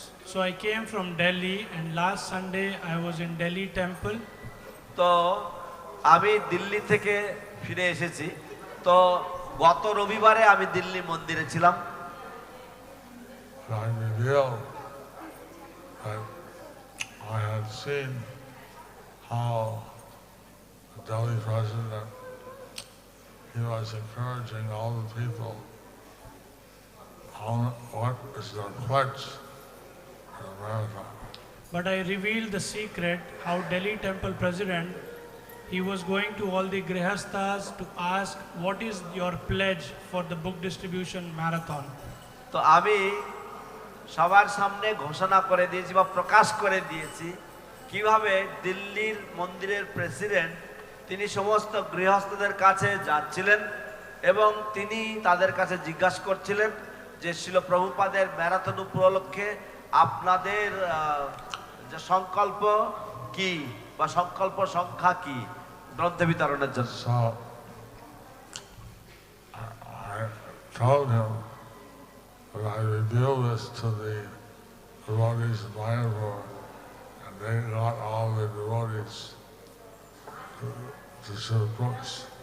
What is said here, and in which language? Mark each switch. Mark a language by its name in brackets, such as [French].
[English] So I came from Delhi, and last Sunday I was in Delhi temple. [Bangla] তো আমি দিল্লি থেকে ফিরে এসেছি, তো গত রবিবারে আমি দিল্লি মন্দিরে ছিলাম। [English] I revealed that I had seen how Delhi president, he was encouraging all the people on what is their pledge in America. But I revealed the secret how Delhi temple president, he was going to all the grihasthas to ask what is your pledge for the book distribution marathon. [Bangla] তো আমি সবার সামনে ঘোষণা করে দিয়েছি বা প্রকাশ করে দিয়েছি কিভাবে দিল্লির মন্দিরের প্রেসিডেন্ট তিনি সমস্ত গৃহস্থদের কাছে যাচ্ছিলেন এবং তিনি তাদের কাছে জিজ্ঞাসা করছিলেন যে শিল প্রভুপাদের ম্যারাথন উপলক্ষে আপনাদের যে সংকল্প কি বা সংকল্প সংখ্যা কি গ্রন্থ বিতরণের জন্য। [English] So I told him that I revealed this to the devotees in Mayapur, and they got all the devotees to serve books.